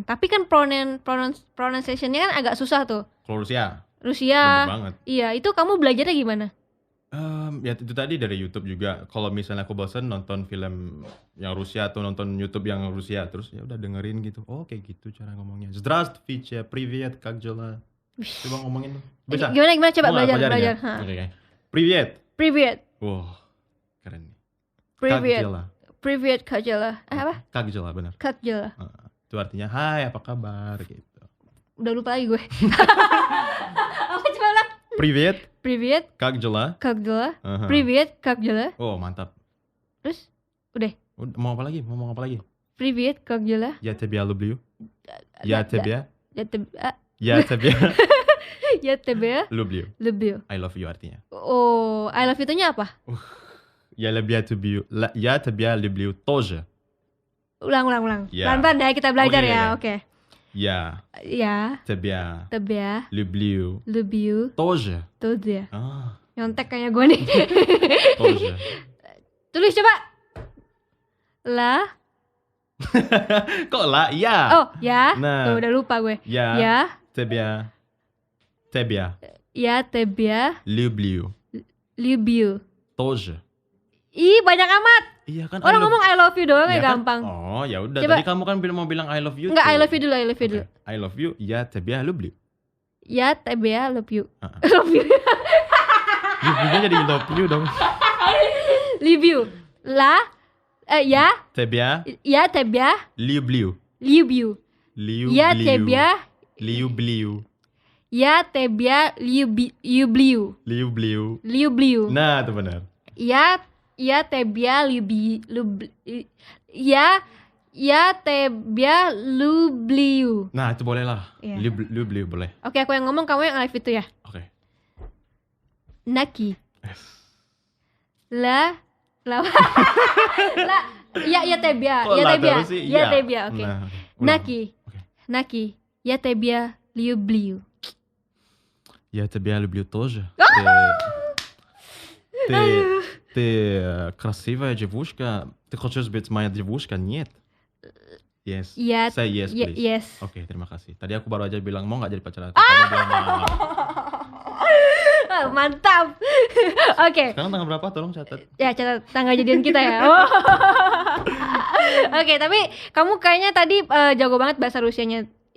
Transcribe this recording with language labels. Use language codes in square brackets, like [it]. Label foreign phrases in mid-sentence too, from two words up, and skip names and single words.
[id] Tapi kan pronunciation-nya kan agak susah tuh. Kalau Rusia. Bener banget. Iya, itu kamu belajarnya gimana? Ya itu tadi dari YouTube juga. Kalau misalnya aku bosan nonton film yang Rusia atau nonton YouTube yang Rusia, terus ya udah dengerin gitu. Kayak gitu cara ngomongnya. [ru] Здравствуйте, привет, как дела? [id] Coba ngomongin. Bisa? Gimana coba belajar. Okay. Привет. Wah, keren nih. [ru] Привет, как дела? Apa? Как дела, benar. Как дела. [id] Itu artinya hai, apa kabar gitu. Udah lupa lagi gue. Apa coba ulang? [ru] Привет. Как дела? Как дела? Привет, как дела? [id] Mantap. Terus? Udah. Mau apa lagi? [ru] Привет, как дела? Я тебя люблю. Я тебя люблю. [en] I love you [id] artinya. [en] I love you- [id] nya apa? [ru] Я тебя люблю тоже. [id] Ulang. Pelan-pelan ya kita belajar ya. Oke. [ru] Я тебя люблю тоже. [id] Nyontek kayak gue nih. [ru] Тоже. [id] Tulis coba. La. Kok lah? Ya. Ya. Nah. Tuh udah lupa gue. Ya. [ru] Тебя. Я тебя люблю. Тоже. [id] Ih, banyak amat. Iya kan. Orang ngomong [en] I love you [id] doang ya gampang. Ya udah. Tadi kamu kan mau bilang [en] I love you. [id] Enggak, [en] I love you [id] dulu. [en] Okay. I love you. [ru] Я тебя люблю. Я тебя люблю. [en] Love you. [id] Lupa jadi [en] love you [id] dong. [en] Love you. [ru] Я тебя люблю. Я тебя люблю. [id] Nah, itu benar. [ru] Я тебя люблю. [id] Nah, itu boleh lah. Люблю boleh. Oke, aku yang ngomong, kamu yang live itu ya. Oke. Naki. La. [ru] Я тебя. Oke. Naki. Я тебя люблю. Я тебя люблю тоже. Ты красивая девушка. Ты хочешь быть моя девушка? Нет. [en] Yes. Say yes, please. Yes. [id] Oke, terima kasih. Tadi aku baru aja bilang mau nggak jadi pacar aku. Kamu bilang mau. Mantap. Oke. Sekarang tanggal berapa? Tolong catat. Ya, catat tanggal jadian kita ya. Oke, tapi kamu kayaknya tadi jago banget bahasa Rusianya.